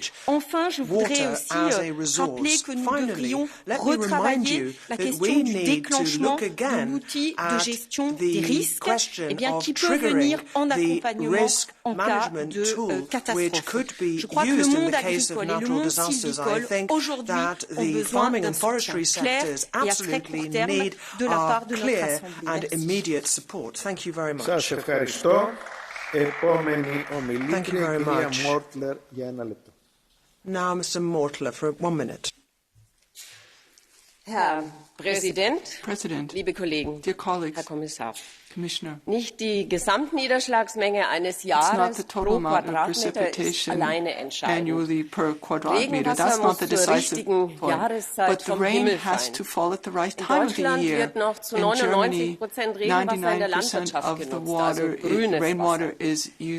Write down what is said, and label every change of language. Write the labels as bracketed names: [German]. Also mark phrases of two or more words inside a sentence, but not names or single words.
[French] Enfin, je voudrais aussi rappeler que nous devrions retravailler la question du déclenchement de l'outil de gestion des risques, qui peut venir en accompagnement en cas de catastrophe. Je crois que le monde agricole et le monde sylvicole aujourd'hui ont besoin d'instructions claires et à très court terme de la part de notre Assemblée. [Greek] Σας ευχαριστώ. Επόμενη ομιλήτρια, κυρία Μόρτλερ, για 1 λεπτό. [English] Now, Mr. Mortler, for 1 minute. [German] Herr Präsident, liebe Kollegen, [English] dear colleagues, [German] Herr Kommissar, [English] Commissioner, [German] nicht die Gesamtniederschlagsmenge eines Jahres pro Quadratmeter ist alleine entscheidend. Regenwasser muss zur richtigen Jahreszeit vom Himmel fallen. In Deutschland wird noch zu 99% Regenwasser in der Landwirtschaft genutzt, also grünes Wasser.